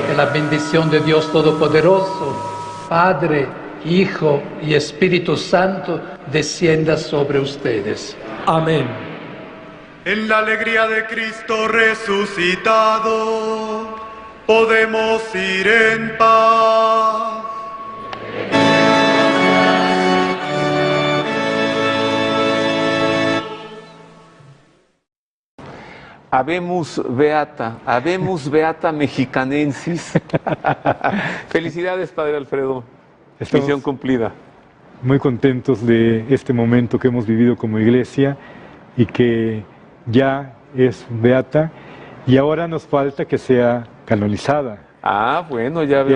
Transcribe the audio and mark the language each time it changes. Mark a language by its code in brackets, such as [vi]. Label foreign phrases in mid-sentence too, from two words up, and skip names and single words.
[es] Que la bendición de Dios Todopoderoso, Padre, Hijo y Espíritu Santo, descienda sobre ustedes. Amén. En la alegría de Cristo resucitado, podemos ir en paz. [la] Habemus beata mexicanensis. [es] Felicidades, Padre Alfredo. Estamos Misión cumplida. muy contentos de este momento que hemos vivido como iglesia y que ya es beata, y ahora nos falta que sea canonizada. Ah, bueno, ya veo